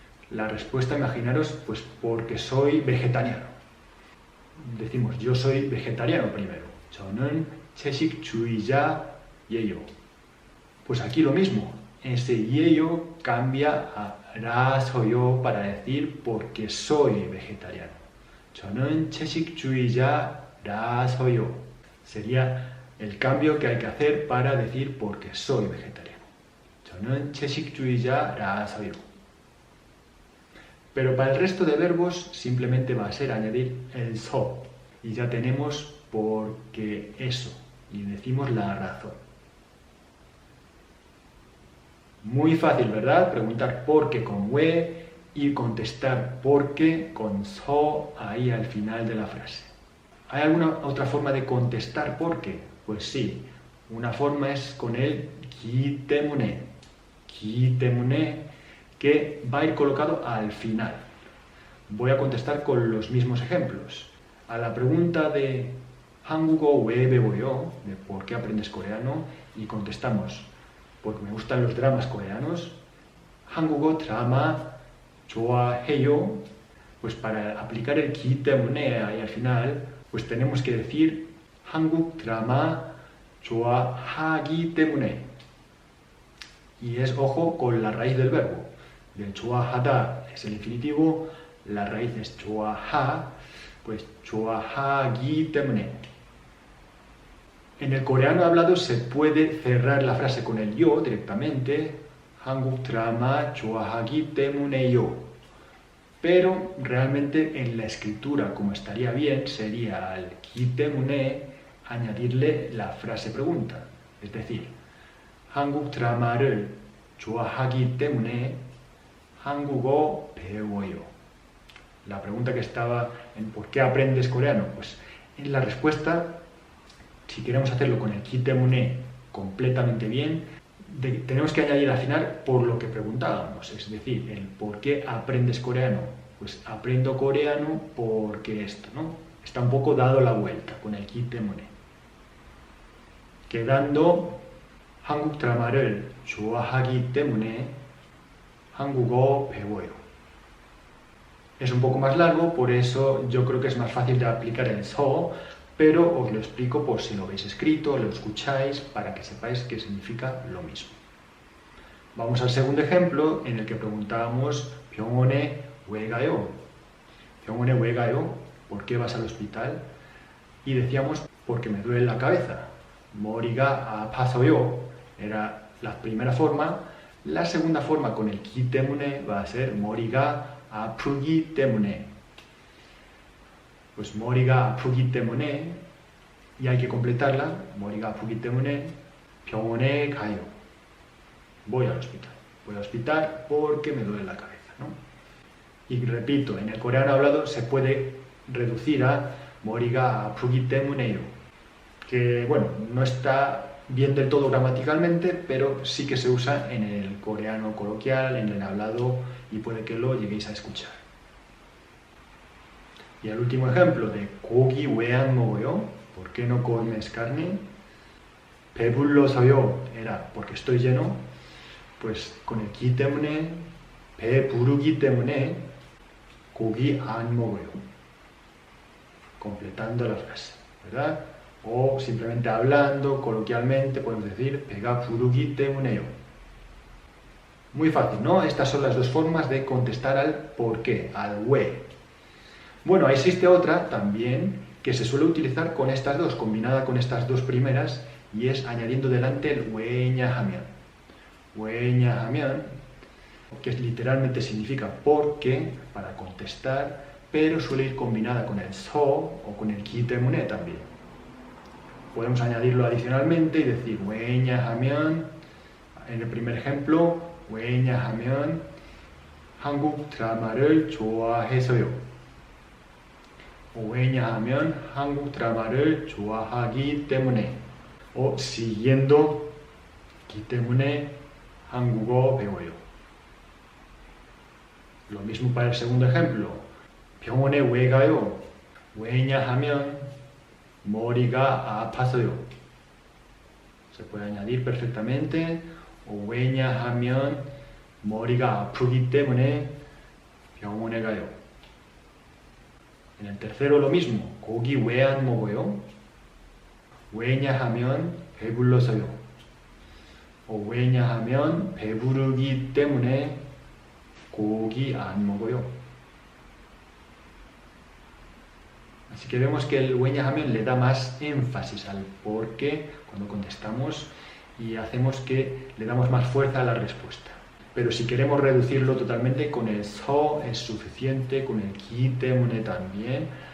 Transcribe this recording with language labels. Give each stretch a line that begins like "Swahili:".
Spanish: La respuesta, imaginaros, pues porque soy vegetariano. Decimos, yo soy vegetariano primero.
Korean: 저는 채식주의자예요.
Spanish: Pues aquí lo mismo. Ese 예요 cambia a 라서요 para decir porque soy vegetariano.
Korean: 저는 채식주의자라서요.
Spanish: Sería el cambio que hay que hacer para decir porque soy vegetariano.
Korean: 저는 채식주의자라서요.
Spanish: Pero para el resto de verbos simplemente va a ser añadir el 서. Y ya tenemos porque eso. Y decimos la razón. Muy fácil, ¿verdad? Preguntar por qué con 왜 y contestar por qué con 서 ahí al final de la frase. ¿Hay alguna otra forma de contestar por qué? Pues sí. Una forma es con el 기 때문에. 기 때문에 que va a ir colocado al final. Voy a contestar con los mismos ejemplos. A la pregunta de
Korean: 한국어 왜 배워요?
Spanish: De ¿por qué aprendes coreano? Y contestamos, porque me gustan los dramas coreanos.
Korean: 한국어 드라마 좋아해요.
Spanish: Pues para aplicar el 기 때문에 ahí al final, pues tenemos que decir
Korean: 한국 드라마 좋아하기 때문에.
Spanish: Y es ojo con la raíz del verbo. Del 좋아하다 es el infinitivo, la raíz es 좋아하, pues 좋아하기 때문에. En el coreano hablado se puede cerrar la frase con el yo directamente,
Korean: 한국 드라마 좋아하기 때문에요.
Spanish: Pero realmente en la escritura, como estaría bien, sería al 기 때문에 añadirle la frase pregunta. Es decir,
Korean: 한국 드라마를 좋아하기 때문에 한국어 배워요.
Spanish: La pregunta que estaba en ¿por qué aprendes coreano? Pues en la respuesta, si queremos hacerlo con el 기 때문에 completamente bien, tenemos que añadir al final por lo que preguntábamos, es decir, el ¿por qué aprendes coreano? Pues aprendo coreano porque esto, ¿no? Está un poco dado la vuelta con el 기 때문에.
Korean: Quedando 한국 드라마를 좋아하기 때문에 한국어 배워요.
Spanish: Es un poco más largo, por eso yo creo que es más fácil de aplicar el 서, pero os lo explico por si lo veis escrito, lo escucháis, para que sepáis que significa lo mismo. Vamos al segundo ejemplo, en el que preguntábamos
Korean: 병원에 왜 가요? 병원에 왜 가요?
Spanish: ¿Por qué vas al hospital? Y decíamos, porque me duele la cabeza.
Korean: 머리가 아파서요
Spanish: era la primera forma. La segunda forma con el 기 때문에 va a ser
Korean: 머리가 아프기 때문에.
Spanish: Pues
Korean: 머리가 아프기 때문에,
Spanish: y hay que completarla.
Korean: 머리가 아프기 때문에 병원에 가요.
Spanish: Voy al hospital. Voy al hospital porque me duele la cabeza, ¿no? Y repito, en el coreano hablado se puede reducir a
Korean: 머리가 아프기 때문에요.
Spanish: Que, bueno, no está bien del todo gramaticalmente, pero sí que se usa en el coreano coloquial, en el hablado, y puede que lo lleguéis a escuchar. Y el último ejemplo de
Korean: 고기 왜 안 먹어요?
Spanish: ¿Por qué no comes carne?
Korean: 배불러서요
Spanish: era porque estoy lleno. Pues con el
Korean: 기 때문에, 배부르기 때문에 고기 안 먹어요.
Spanish: Completando la frase, ¿verdad? O simplemente hablando, coloquialmente, podemos decir
Korean: 배가 부르기 때문에요.
Spanish: Muy fácil, ¿no? Estas son las dos formas de contestar al por qué, al 왜. Bueno, existe otra también que se suele utilizar con estas dos, combinada con estas dos primeras, y es añadiendo delante el 왜냐하면. 왜냐하면, que literalmente significa porque, para contestar, pero suele ir combinada con el so o con el 기 때문에 también. Podemos añadirlo adicionalmente y decir 왜냐하면, en el primer ejemplo,
Korean: 왜냐하면 한국 드라마를 좋아해서요. o 왜냐하면 한국 드라마를 좋아하기 때문에. O siguiendo 기 때문에 한국어 배워요.
Spanish: Lo mismo para el segundo ejemplo.
Korean: 병원에 왜 가요? 왜냐하면 머리가 아파서요.
Spanish: Se puede añadir perfectamente.
Korean: o 왜냐하면 머리가 아프기 때문에 병원에 가요.
Spanish: En el tercero lo mismo.
Korean: 고기 왜 안 먹어요? 왜냐하면 배불러서요. o 왜냐하면 배부르기 때문에 고기 안 먹어요.
Spanish: Así que vemos que el 왜냐하면 le da más énfasis al por qué cuando contestamos y hacemos que le damos más fuerza a la respuesta. Pero si queremos reducirlo totalmente, con el so es suficiente, con el 기 때문에 también.